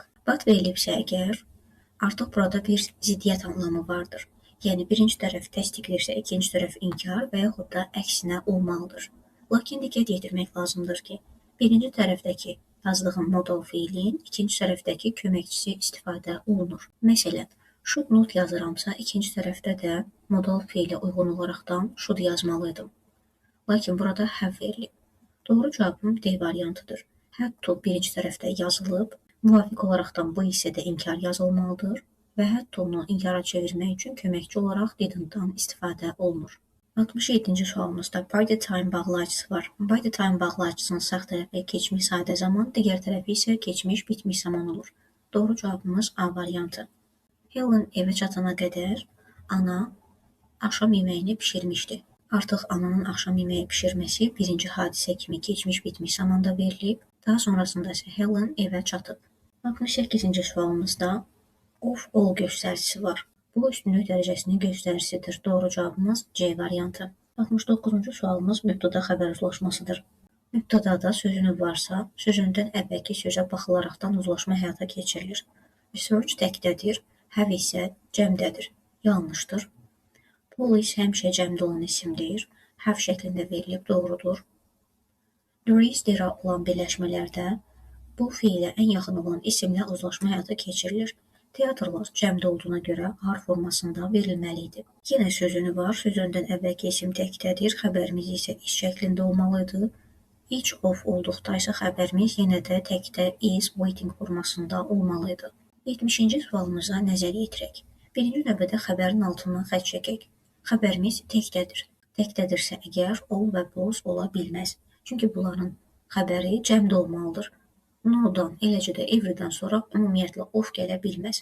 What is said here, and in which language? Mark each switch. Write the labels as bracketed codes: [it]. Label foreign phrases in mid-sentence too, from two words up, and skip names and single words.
[az] But verilibsə əgər, artıq burada bir ziddiyyət anlamı vardır. Yəni birinci tərəf təsdiqlirsə, ikinci tərəf inkar və yaxud da əksinə olmalıdır. Lakin diqqət yetirmək lazımdır ki, birinci tərəfdəki yazdığım modal feilin ikinci tərəfdəki köməkçisi istifadə olunur. Məsələn, [en] should not [az] yazıramsa, ikinci tərəfdə də modal feilə uyğun olaraqdan should yazmalıydım. Lakin burada have verilib. Doğru cavabım D variantıdır. [en] Had to [az] birinci tərəfdə yazılıb, müvafiq olaraqdan bu hissədə inkar yazılmalıdır və hətta onu inkara çevirmək üçün köməkçi olaraq didn't-dan istifadə olunur. 67-ci sualımızda [en] by the time [az] bağlayıcısı var. [en] By the time [az] bağlayıcısının sağ tərəfi keçmiş sadə zaman, digər tərəfi isə keçmiş bitmiş zaman olur. Doğru cavabımız A variantı. Helen evə çatana qədər ana axşam yeməyini bişirmişdi. Artıq ananın axşam yeməyi bişirməsi birinci hadisə kimi keçmiş bitmiş zamanda verilib. Daha sonrasında isə Helen evə çatıb. 68-ci sualımızda [en] of all [az] göstəricisi var. Bu üstünlük dərəcəsinin göstəricisidir. Doğru cavabımız C variantı. 69-cu sualımız mübtəda xəbər uzlaşmasıdır. Mübtədada sözünü varsa, sözündən əvvəlki sözə baxılaraqdan uzlaşma həyata keçirilir. Research təkdədir, have isə cəmdədir. Yanlışdır. Police həmişə cəmdə olan isimdir. Have şəklində verilib, doğrudur. There olan birləşmələrdə bu fiilə ən yaxın olan isimlə uzlaşma həyata keçirilir. Teatrlar cəmdə olduğuna görə are formasında verilməli idi. Yenə sözünü var, sözündən əvvəlki isim təkdədir, xəbərimiz isə is şəklində olmalıdır. [en] Each of [az] olduqda isə xəbərimiz yenə də təkdə [en] is waiting [az] formasında olmalıydı. 70-ci sualımıza nəzər yetirək. Birinci növbədə xəbərin altından xətt çəkək. Xəbərimiz təkdədir. Təkdədirsə əgər all və both ola bilməz. Çünki bunların xəbəri cəmdə olmalıdır. No-dan, eləcə də everydən sonra ümumiyyətlə of gələ bilməz.